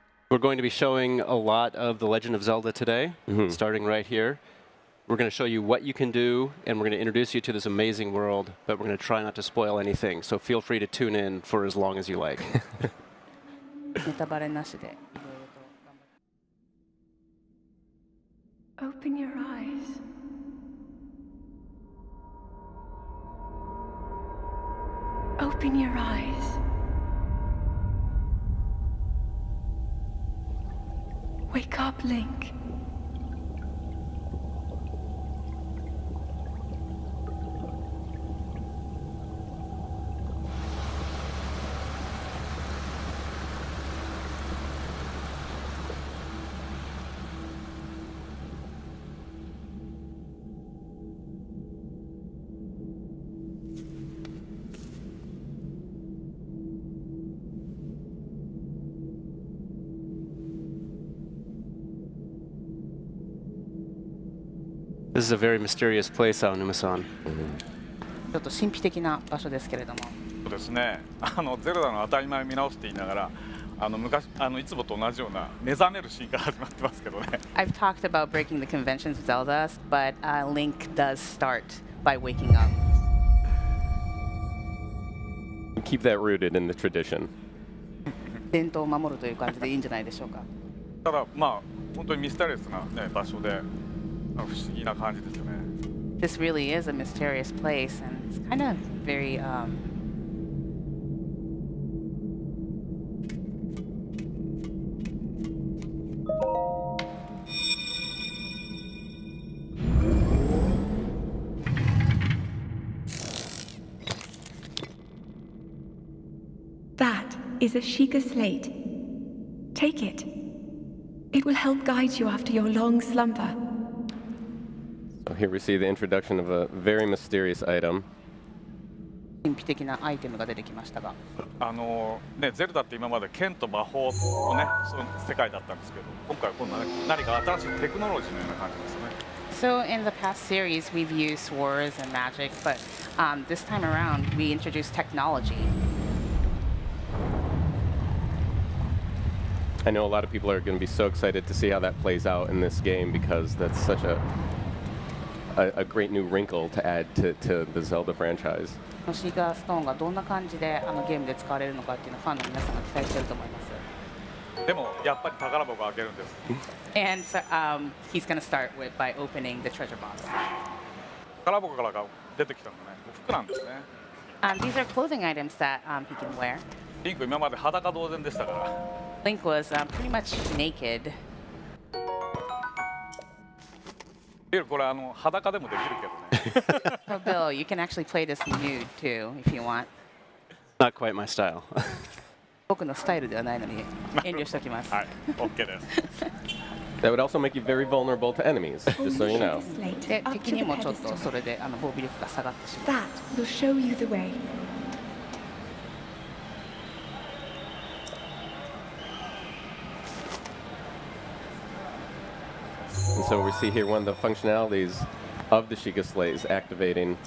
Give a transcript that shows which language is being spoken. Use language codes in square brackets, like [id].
[en] We're going to be showing a lot of The Legend of Zelda today, starting right here. We're going to show you what you can do, and we're going to introduce you to this amazing world, but we're going to try not to spoil anything, so feel free to tune in for as long as you like. [ja] ネタバレなしでいろいろと頑張って。 [en] Open your eyes. Open your eyes. Wake up, Link. This is a very mysterious place, Aonuma-san. [ja] ちょっと神秘的な場所ですけれども。そうですね。ゼルダの当たり前を見直して言いながら、昔いつもと同じような目覚めるシーンから始まってますけどね。 [en] I've talked about breaking the conventions of Zelda, but Link does start by waking up. Keep that rooted in the tradition. [ja] 伝統を守るという感じでいいんじゃないでしょうか。ただまあ本当にミステリアスな、ね、場所で不思議な感じですよね。 [en] This really is a mysterious place, and it's kind of very That is a Sheikah slate. Take it. It will help guide you after your long slumber. So here we see the introduction of a very mysterious item. [ja] 神秘的なアイテムが出てきましたが。ね、ゼルダって今まで剣と魔法のね、その世界だったんですけど、今回は今度は、ね、何か新しいテクノロジーのような感じですね。 [en] So in the past series, we've used swords and magic, but this time around, we introduced technology. I know a lot of people are going to be so excited to see how that plays out in this game because that's such a great new wrinkle to add to the Zelda franchise. [ja] シーガーストーンがどんな感じでゲームで使われるのかっていうのをファンの皆さんが期待していると思います。でもやっぱり宝箱を開けるんです。 [en] And so, he's going to start by opening the treasure box. [ja] 宝箱から出てきたのね、服なんですね。 [en] These are clothing items that he can wear. [ja] リンク今まで裸同然でしたから。 [en] Link was pretty much naked. [ja] これ裸でもできるけどね。 [en] So Bill, you can actually play this nude too if you want. Not quite my style. [ja] 僕のスタイルではないのに遠慮しておきます。はい、OK です。 [en] That would also make you very vulnerable to enemies, just so you know. [ja] で、敵にもちょっとそれで防備力が下がってしまう。 [en] That will show you the way. And so we see here one of the functionalities of the Sheikah slate is activating